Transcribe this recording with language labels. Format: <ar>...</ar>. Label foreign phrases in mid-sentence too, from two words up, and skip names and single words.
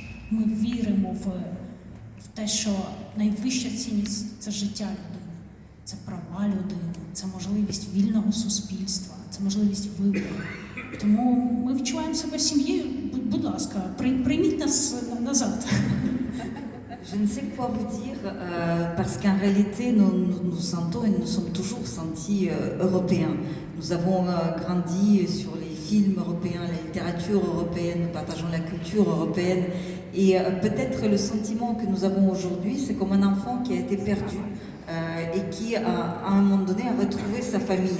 <uk>Ми віримо в те, що найвища цінність – це життя людини, це права людини, це можливість вільного суспільства, це можливість вибору. Тому ми відчуваємо себе сім'єю. Будь ласка, прийміть нас назад.</uk> <fr>Je ne sais quoi vous dire, parce qu'en réalité, nous sentons et nous sommes toujours sentis européens. Nous avons grandi sur les films européens, la littérature européenne, nous partageons la culture européenne. Et peut-être le sentiment que nous avons aujourd'hui, c'est comme un enfant qui a été perdu et qui, à un moment donné, a retrouvé sa famille.</fr>